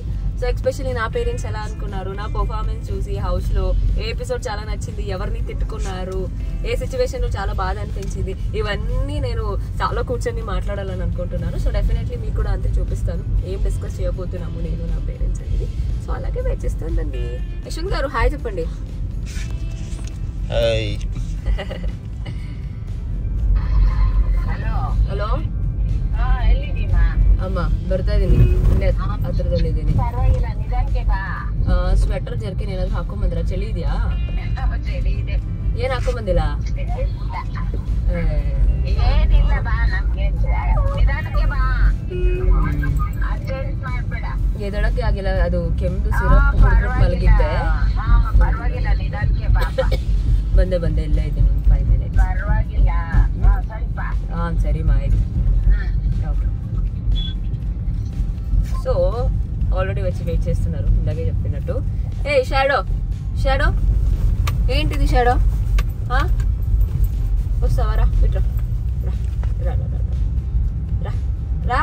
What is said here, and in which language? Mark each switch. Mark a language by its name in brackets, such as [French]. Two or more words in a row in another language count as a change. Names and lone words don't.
[Telugu] సో ఎస్పెషల్లీ నా పేరెంట్స్ ఎలా అనుకున్నారు, నా పర్ఫార్మెన్స్ చూసి హౌస్లో ఏ ఎపిసోడ్ చాలా నచ్చింది, ఎవరిని తిట్టుకున్నారు, ఏ సిచ్యువేషన్లో చాలా బాధ అనిపించింది, ఇవన్నీ నేను చాలా కూర్చొని మాట్లాడాలని అనుకుంటున్నాను. సో డెఫినెట్లీ మీకు కూడా అంతే చూపిస్తాను ఏం డిస్కస్ చేయబోతున్నాము నేను నా పేరెంట్స్ అనేది. సో అలాగే వెయిట్ చేస్తుందండి. యశ్వంత్ గారు హాయ్ చెప్పండి. [Kannada] ಹಲೋ ಅಮ್ಮ ಬರ್ತಾ ಇದೀನಿ. ಹತ್ರದಲ್ಲಿದ್ದೀನಿ. [English] sweater jerkin [Kannada] ಏನಾದ್ರು ಹಾಕೊಂಬಂದ್ರ? ಚಳಿ ಇದೆಯಾ? ಏನ್ ಹಾಕೊಂಬಂದಿಲ್ಲ? ಎದಳಕ್ಕೆ ಆಗಿಲ್ಲ, ಅದು ಕೆಮ್ಮು ಸಿರಪ್ ಕುಡಿದ್ಬಿಟ್ಟು ಮಲಗಿದ್ದೆ. ಬಂದೆ ಇಲ್ಲೇ ಇದ್ದೀನಿ 5 ಮಿನಿಟ್ಸ್. ಸರಿ ಮಾಹಿತಿ. [Telugu] సో ఆల్రెడీ వచ్చి వెయిట్ చేస్తున్నారు ఇందాకే చెప్పినట్టు. ఏ షాడో ఏంటిది షాడో? వస్తావా? రా ఇట్రా, రా.